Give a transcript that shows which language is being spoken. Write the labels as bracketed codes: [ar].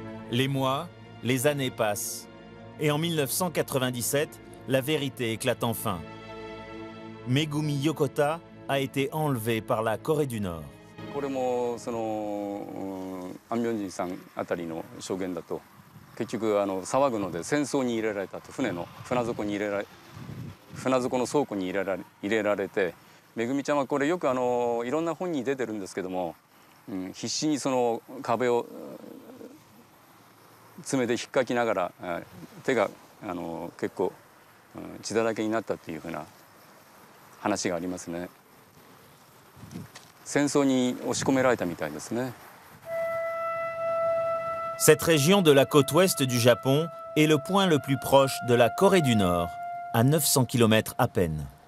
[fr] Les mois, les années passent. Et en 1997, la vérité éclate enfin. Megumi Yokota a été enlevée par la Corée du Nord. [ja] これもその安明寺さんあたりの証言だと、結局騒ぐので戦争に入れられたと、船底に船底の倉庫に入れられて、めぐみちゃんはこれよくいろんな本に出てるんですけども、必死にその壁を爪で引っかきながら手が結構血だらけになったっていうふうな話がありますね。戦争に押し込められたみたいですね。 [fr] Cette région de la côte ouest du Japon est le point le plus proche de la Corée du Nord, à 900 km à peine.